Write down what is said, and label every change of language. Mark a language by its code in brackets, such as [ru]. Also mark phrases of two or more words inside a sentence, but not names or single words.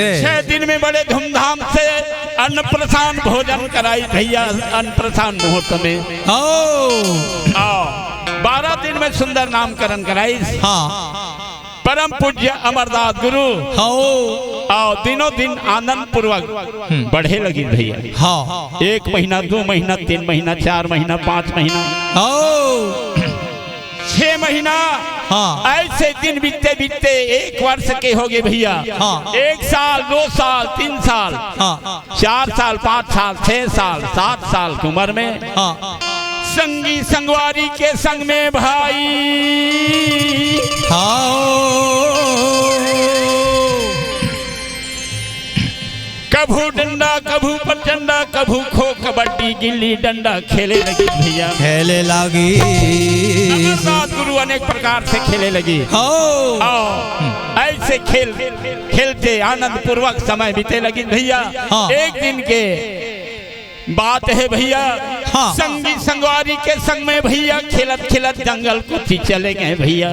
[hne] 6 दिन में बड़े धूमधाम से अन्न प्रसाद भोजन कराई भैया अन्न प्रसाद मुहूर्त में 12 दिन में सुंदर नामकरण कराई परम पूज्य अमरदास गुरु आओ दिनों दिन आनंद पूर्वक बढ़े लगी भैया 1 महीना 2 महीना 3 महीना 4 महीना 5 महीना 6 महीना ऐसे दिन बीतते बीतते 1 वर्ष के हो गए भैया 1 साल 2 साल 3 साल 4 साल 5 साल 6 साल 7 साल की उम्र में संगी संगवारी के संग में भाई कभू डंडा कभू पचंडा कभू खो कबड्डी गिल्ली डंडा खेले लगी भैया खेले लगी अमरनाथ गुरु अनेक प्रकार से खेले लगी ऐसे खेल खेलते आनंद पूर्वक समय बीते लगी भैया एक दिन के बात है भैया संगी संगवारी के संग में भैया खेलत खेलत जंगल को चले गए भैया